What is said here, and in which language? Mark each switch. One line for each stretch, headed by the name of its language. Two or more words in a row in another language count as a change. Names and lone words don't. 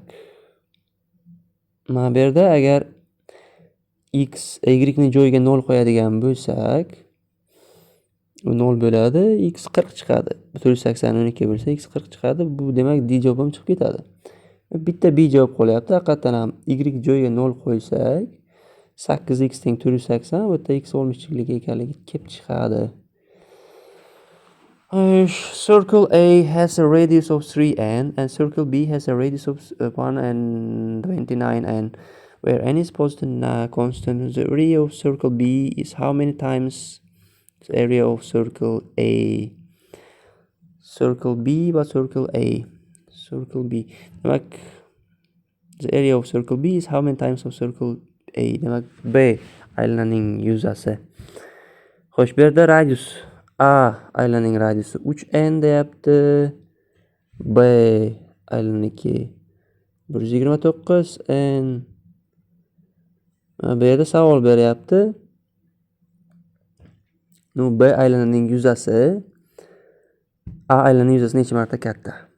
Uzbek: Mana bu yerda agar x y ning joyiga 0 qo'yadigan bo'lsak, u 0 bo'ladi, x 40 chiqadi. 480 bo'lsa, x 40 chiqadi. Bu demak D javob ham chiqib ketadi. Bitta B javob qolyapti. Haqiqatan ham y joyiga 0 qo'ysak, 8x teng 480, bu yerda x 60 chiqligi ekanligi kelib chiqadi.
English: Circle A has a radius of 3n and circle B has a radius of 129n. Where n is constant, the area of circle B is how many times the area of circle A? Circle B va circle A. Circle B. Demak, the area of circle B is how many times of circle A?
Uzbek: Demak, B aylananing yuzasi. Xo'sh, bu yerda radius A aylananing radiusi 3n deyapti. B aylananiki 129n. Bu yerda savol beryapti. B aylananing yuzasi A aylananing yuzasi necha marta katta?